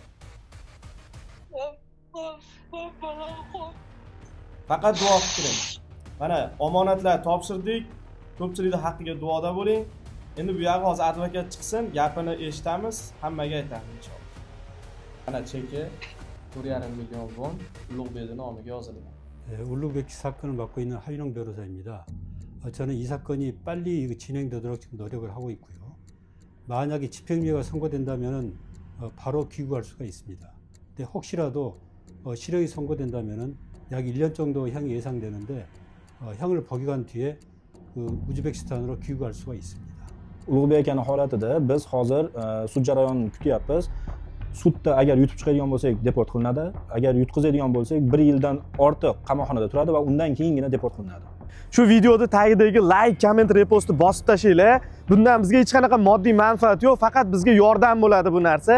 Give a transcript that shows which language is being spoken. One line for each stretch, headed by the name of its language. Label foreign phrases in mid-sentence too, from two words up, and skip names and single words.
Uzbek: Faqat duo qilib turing. Mana omonatlar topshirdik. Ko'pchilikning haqqiga duoda bo'ling. Endi bu yerga hozir advokat chiqsin, gapini eshitamiz, hammaga aytamiz inshaalloh. Mana cheki 4,5 million won Ulug'bekning nomiga yozilgan.
Korean: 울룩베키 사건을 맡고 있는 하윤영 변호사입니다. 저는 이 사건이 빨리 진행되도록 지금 노력을 하고 있고요. 만약에 집행유예가 선고된다면 바로 귀국할 수가 있습니다. 근데 혹시라도 실형이 선고된다면 약 1년 정도 형이 예상되는데 형을 복역한 뒤에 우즈베키스탄으로 귀국할 수가 있습니다.
Uzbek: Ulug'bek akaning holatida biz hozir sud jarayonini kutyapmiz. Sudda agar yutib chiqadigan bo'lsak deport qilinadi, agar yutqizadigan bo'lsak 1 yildan ortiq qamoqxonada turadi va undan keyingina deport qilinadi. Shu videoda tagidagi
English: like, comment,
Uzbek: repostni bosib tashlaylar. Bundan bizga hech qanaqa moddiy manfaat yo'q, faqat bizga yordam bo'ladi bu narsa.